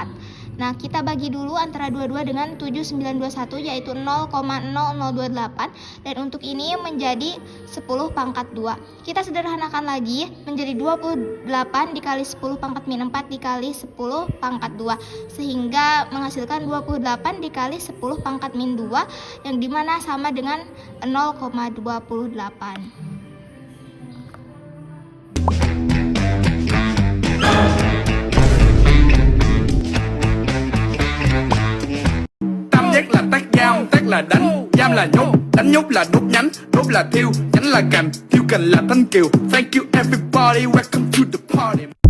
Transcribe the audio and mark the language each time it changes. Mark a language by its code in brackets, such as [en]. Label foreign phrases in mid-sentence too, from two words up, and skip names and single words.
[id] Nah, kita bagi dulu antara 22 dengan 7921, yaitu 0,0028, dan untuk ini menjadi 10 pangkat 2. Kita sederhanakan lagi menjadi 28 dikali 10 pangkat min 4 dikali 10 pangkat 2, sehingga menghasilkan 28 dikali 10 pangkat min 2, yang dimana sama dengan 0,28. [vi] Giác là tác dao, tác là đánh, giam là nhốt, đánh nhốt là đốt nhánh, đốt là thiêu, nhánh là cành, thiêu cành là thanh kiều. [en] Thank you everybody, welcome to the party.